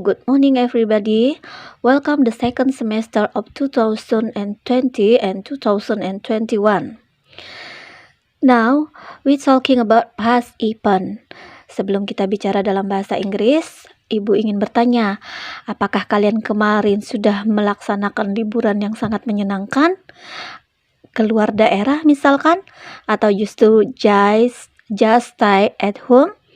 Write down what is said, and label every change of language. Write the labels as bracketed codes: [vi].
[en] Good morning everybody. Welcome the second semester of 2020 and 2021. Now, we talking about past event. [id] Sebelum kita bicara dalam bahasa Inggris, Ibu ingin bertanya, apakah kalian kemarin sudah melaksanakan liburan yang sangat menyenangkan? Keluar daerah misalkan? Atau justru [en] just stay at home?